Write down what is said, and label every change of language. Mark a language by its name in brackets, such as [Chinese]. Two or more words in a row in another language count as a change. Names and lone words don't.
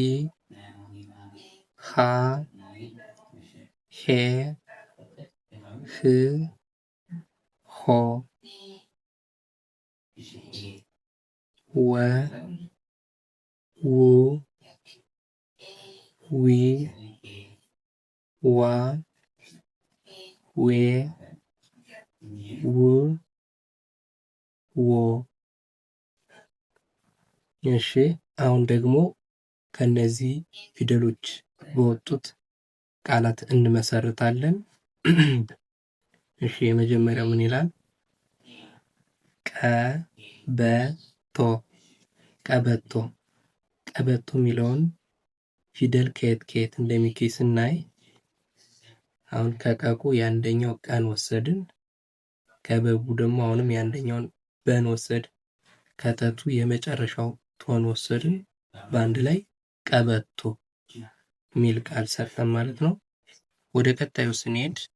[Amharic] ሃ፣ ሄ፣ ህ፣ ሆ፣ ወ፣ ው፣ ዊ፣ ዋ፣ ዌ፣ ው፣ ዎ። እሺ አሁን ደግሞ ከነዚህ ፊደሎች በወጡት ቃላት እንመሰርታለን። እሺ የመጀመሪያው ምን ይላል? ቀበቶ። ቀበቶ። ቀበቶ የሚለውን ፊደል ከየት ከየት እንደሚገኝ ስናይ አሁን ከቀቁ የአንደኛው ቀን ወሰድን፣ ከበቡ ደግሞ አሁንም የአንደኛውን በን ወሰድን፣ ከተቱ የመጨረሻው ቶን ወሰድን፣ በአንድ ላይ ቀበቶ የሚል ቃል ሰጠን ማለት ነው። ወደ ቀጣዩ ስንሄድ